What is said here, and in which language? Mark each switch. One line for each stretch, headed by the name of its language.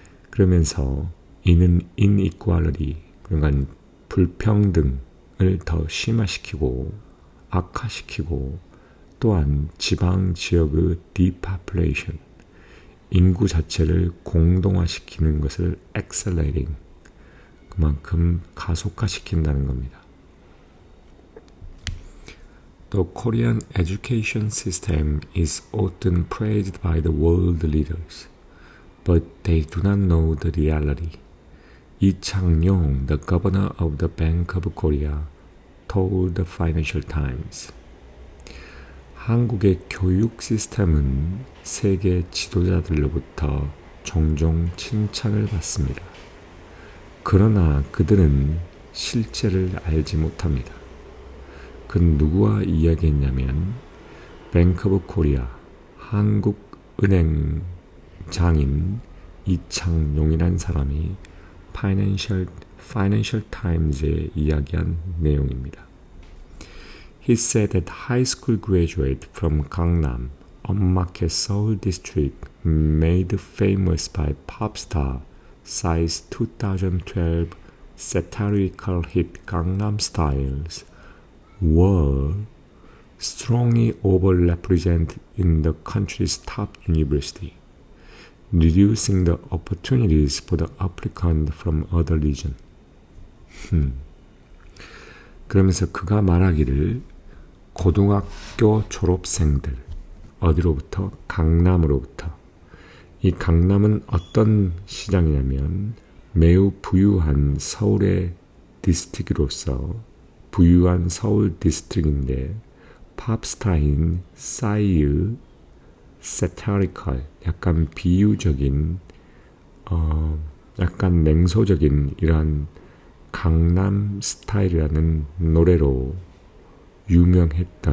Korean: 그러면서 이는 inequality, 그러니까 불평등을 더 심화시키고 악화시키고, 또한 지방 지역의 depopulation, 인구 자체를 공동화시키는 것을 accelerating, 그만큼 가속화시킨다는 겁니다.
English: The Korean education system is often praised by the world leaders, but they do not know the reality. Lee Chang-yong, the governor of the Bank of Korea, told the Financial Times.
Korean: 한국의 교육 시스템은 세계 지도자들로부터 종종 칭찬을 받습니다. 그러나 그들은 실제를 알지 못합니다. 그 누구와 이야기했냐면 뱅크 오브 코리아, 한국은행 장인 이창용이라는 사람이 파이낸셜 타임즈에 이야기한 내용입니다.
English: He said that high school graduate from Gangnam, upmarket Seoul district, made famous by pop star Psy's 2012 satirical hit Gangnam Style's were strongly overrepresented in the country's top university, reducing the opportunities for the applicant from other regions.
Korean: 그러면서 그가 말하기를 고등학교 졸업생들, 어디로부터? 강남으로부터. 이 강남은 어떤 시장이냐면 매우 부유한 서울의 디스트릭으로서 부유한 서울 디스트릭인데 팝스타인 싸이의 satirical, 약간 비유적인 약간 냉소적인 이러한 강남 스타일이라는 노래로 유명하게